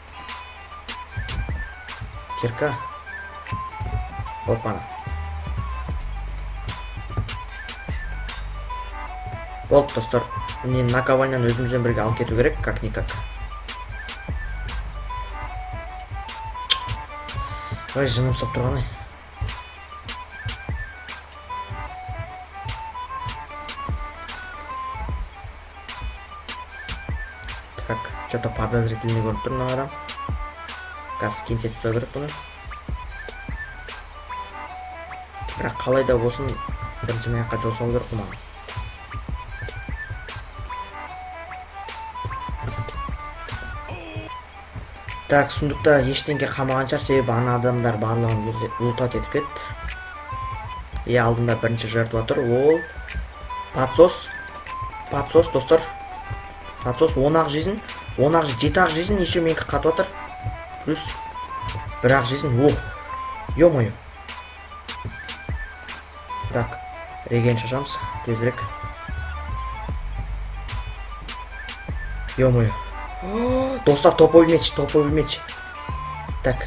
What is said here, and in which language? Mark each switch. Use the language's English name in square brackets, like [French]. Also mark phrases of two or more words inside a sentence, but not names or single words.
[Russian] Кирка. Опана. [Kazakh] Болды достар. Мен наковальнаны өзімізбен бірге алып кету керек, как-никак. Ой, жыным ұстап тұрған ай. [Russian] Так, что-то подозрительный [Kazakh] көрініп тұр мына адам. Қазір кентетіп тұра керек бұны. Бірақ қалай да болсын, бірінші аяққа жол салу керек маған. Так, сундукта ештеңке қалмаған шығар, себебі ана адамдар барлығын лутат етіп кетті. Алдында бірінші жертва тұр, ол подсос. Подсос достар. Подсос 10-ақ жизнь, 7-ақ [Russian] жизнь еще [Kazakh] менікі қатып отыр. [Russian] Плюс 1-ақ жизнь. Ё-моё. [Kazakh] Так, реген шашамыз тезірек. [Russian] Ё-моё. Достар, топовый меч. Так.